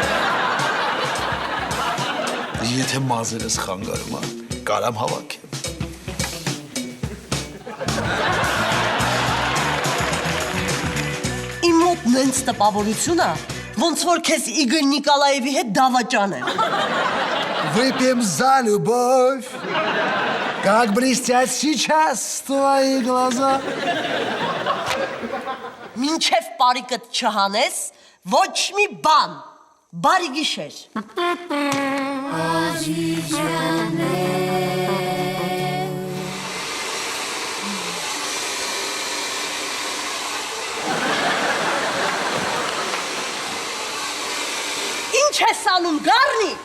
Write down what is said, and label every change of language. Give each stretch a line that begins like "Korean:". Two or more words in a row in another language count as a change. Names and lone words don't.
Armenian: Եթե մազերս խանգարում ա, կարամ հավաքեմ։ Իմ մոտ նենց տպավորություն ա, ոնց որ քեզ Իգոր Նիկոլաևի հետ դավաճան եմ։
Russian: Выпьем за любовь, как блестят сейчас твои глаза.
Armenian: Մինչև բարիկդ չհանես, ոչ մի բան։ Բարի գիշեր։ Ինչ ես անում, Գառնիկ։